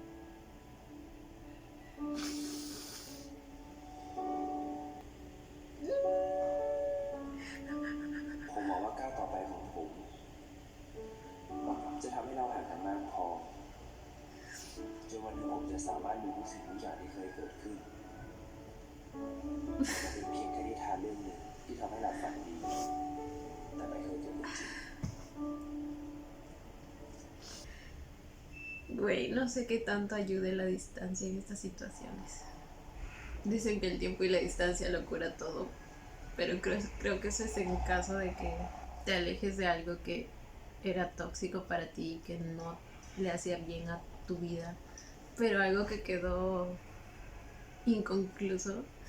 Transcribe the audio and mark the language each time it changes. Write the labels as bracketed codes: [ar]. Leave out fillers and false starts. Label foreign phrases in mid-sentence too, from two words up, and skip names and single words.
[th] ผมมองว่าก้าวต่อไปของผมจะทำให้เราห่างกันมากพอจนวันหนึ่งผมจะสามารถรู้ทุกสิ่งทุกอย่างที่เคยเกิดขึ้นมันเป็นเพียงแค่นิทานเรื่องหนึ่งที่ทำให้เราฝันดีแต่ไม่เคยเกิดขึ้นจริง [es] Güey, no sé qué tanto ayude la distancia en estas situaciones. Dicen que el tiempo y la distancia lo cura todo, pero creo que eso es en caso de que te alejes de algo que era tóxico para ti y que no le hacía bien a tu vida, pero algo que quedó inconcluso.